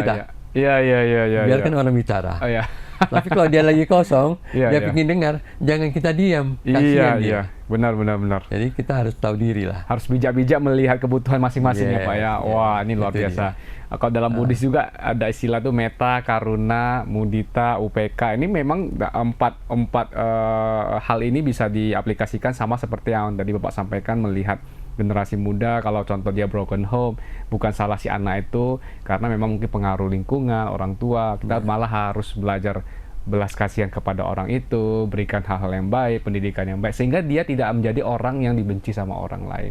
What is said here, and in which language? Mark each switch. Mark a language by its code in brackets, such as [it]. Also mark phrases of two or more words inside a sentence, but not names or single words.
[id] Biarkan orang bicara. Oh ya. Tapi kalau dia lagi kosong, dia ingin dengar, jangan kita diam. Kasihan dia. Benar. Jadi kita harus tahu diri lah. Harus bijak-bijak melihat kebutuhan masing-masing ya Pak ya. Wah, ini luar biasa. Kalau dalam Buddhis juga ada istilah tuh [pi] metta, karuna, mudita, upeka. [id] Ini memang empat hal ini bisa diaplikasikan sama seperti yang tadi Bapak sampaikan, melihat generasi muda. Kalau contoh dia [en] broken home, [id] bukan salah si anak itu, karena memang mungkin pengaruh lingkungan, orang tua. Kita malah harus belajar belas kasihan kepada orang itu, berikan hal-hal yang baik, pendidikan yang baik, sehingga dia tidak menjadi orang yang dibenci sama orang lain.